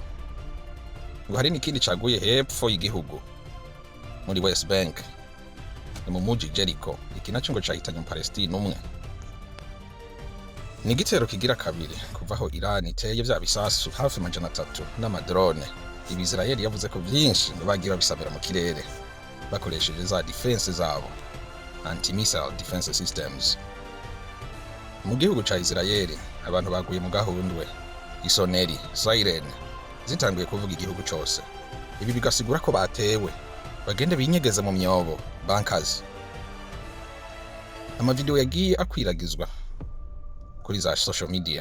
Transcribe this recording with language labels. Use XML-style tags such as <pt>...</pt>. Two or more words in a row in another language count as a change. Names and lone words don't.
<rn>Ngo hari n'ikindi caguye hepfo y'igihugu muri West Bank mu muji Jericho. Iki naco ngo cahitanye Palestine umwe. Ni igitero kigira kabiri kuvaho Iran iteye vya bisasu hafi 300 n'amadrone. Ibi Israeli yavuze ko vyinshi bagiye babisabira mu kirere bakoresheje za defense zabo,</rn> <en>anti-missile defense systems.</en> <rn>Mu gihugu ca Israeli abantu baguye mu gahundwe, isoneri, siren zitanguye kuvuga igihugu cose. Ibi bigasigura ko batewe bagende binyegeza mu myobo, bunkers. Amavideo yagiye akwiragizwa kuri za</rn> <en>social media.</en>